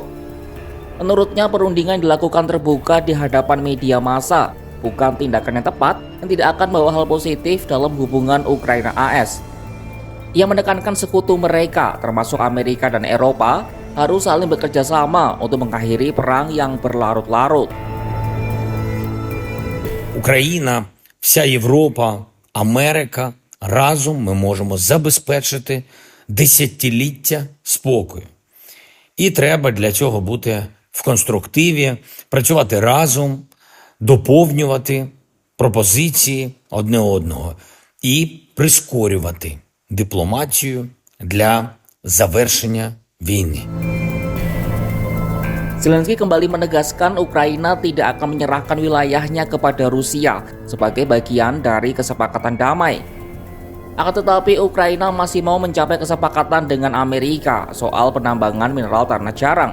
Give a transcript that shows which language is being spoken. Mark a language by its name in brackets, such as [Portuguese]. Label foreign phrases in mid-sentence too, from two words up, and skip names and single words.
[Indonesian] Menurutnya perundingan dilakukan terbuka di hadapan media massa, bukan tindakan yang tepat yang tidak akan membawa hal positif dalam hubungan Ukraina-AS. Ia menekankan sekutu mereka, termasuk Amerika dan Eropa, harus saling bekerja sama untuk mengakhiri perang yang berlarut-larut. [Ukrainian] Україна, вся Європа, Америка, разом ми можемо забезпечити десятиліття спокою. І треба для цього бути в конструктиві, працювати разом, доповнювати пропозиції одне одного і прискорювати дипломатію для завершення війни. [Indonesian] Zelensky kembali menegaskan Ukraina tidak akan menyerahkan wilayahnya kepada Rusia sebagai bagian dari kesepakatan damai. Akan tetapi Ukraina masih mau mencapai kesepakatan dengan Amerika soal penambangan mineral tanah jarang.